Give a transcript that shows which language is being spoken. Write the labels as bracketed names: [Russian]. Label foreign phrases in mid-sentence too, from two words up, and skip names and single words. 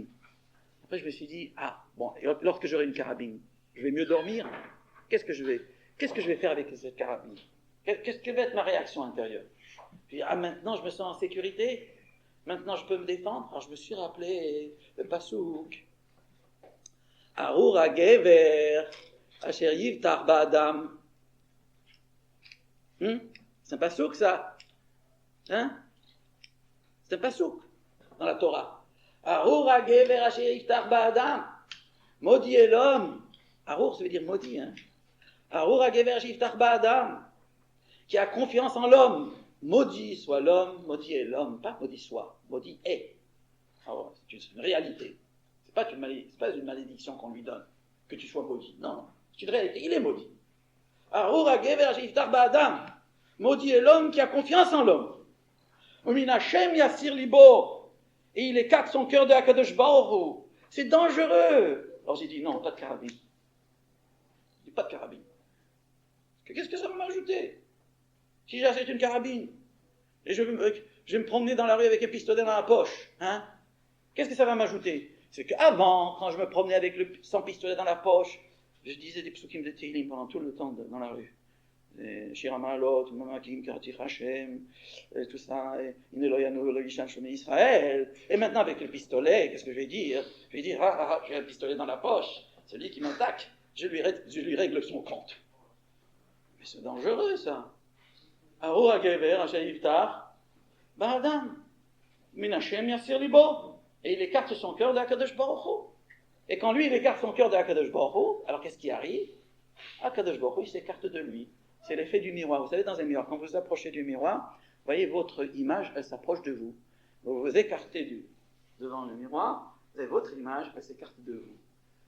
[French] Après, je me suis dit, lorsque j'aurai une carabine, je vais mieux dormir. Qu'est-ce que je vais faire avec cette carabine? Quelle va être ma réaction intérieure? Puis, maintenant, je me sens en sécurité. Maintenant, je peux me défendre. Alors, je me suis rappelé le pasouk. [Hebrew] ארור הגבר, אשר יבטח באדם. [French] C'est un pasouk, ça. Hein? C'est un pasouk dans la Torah. [Hebrew] ארור הגבר אשר יבטח באדם. [French] Maudit est l'homme. Arur, ça veut dire maudit, hein. [Hebrew] ארור הגבר אשר יבטח באדם. [French] Qui a confiance en l'homme. Maudit soit l'homme, maudit est l'homme, pas maudit soit, maudit est. Alors, c'est une réalité. C'est pas une malédiction qu'on lui donne, que tu sois maudit. Non, c'est une réalité, il est maudit. [Hebrew] ארור הגבר אשר יבטח באדם. [French] Maudit est l'homme qui a confiance en l'homme. [Hebrew] ומן השם יסור לבו. [French] Et il écarte son cœur de [Hebrew] הקדוש ברוך הוא. [French] C'est dangereux. Alors j'ai dit non, pas de carabine. J'ai dit pas de carabine. Qu'est-ce que ça va m'ajouter? Si j'achète une carabine et je vais me promener dans la rue avec un pistolet dans la poche, hein? Qu'est-ce que ça va m'ajouter? C'est qu'avant, quand je me promenais sans pistolet dans la poche, je disais des psukim de Tehillim pendant tout le temps dans la rue. [Hebrew] שיר המעלות, ממעמקים, קראתיך השם, [French] tout ça, [Hebrew] הנה לא ינום, ולא יישן, שומר ישראל. [French] Et maintenant, avec le pistolet, qu'est-ce que je vais dire? Je vais dire, j'ai un pistolet dans la poche, celui qui m'attaque, je lui règle son compte. Mais c'est dangereux, ça. [Hebrew] ארור הגבר אשר יבטח באדם. מן השם יסור לבו. [French] Et il écarte son cœur de [Hebrew] הקדוש ברוך הוא. [French] Et quand lui, il écarte son cœur de [Hebrew] הקדוש ברוך הוא, [French] alors qu'est-ce qui arrive? [Hebrew] הקדוש ברוך הוא, [French] il s'écarte de lui. C'est l'effet du miroir. Vous savez, dans un miroir, quand vous vous approchez du miroir, vous voyez votre image, elle s'approche de vous. Vous vous écartez devant le miroir, vous avez votre image, elle s'écarte de vous.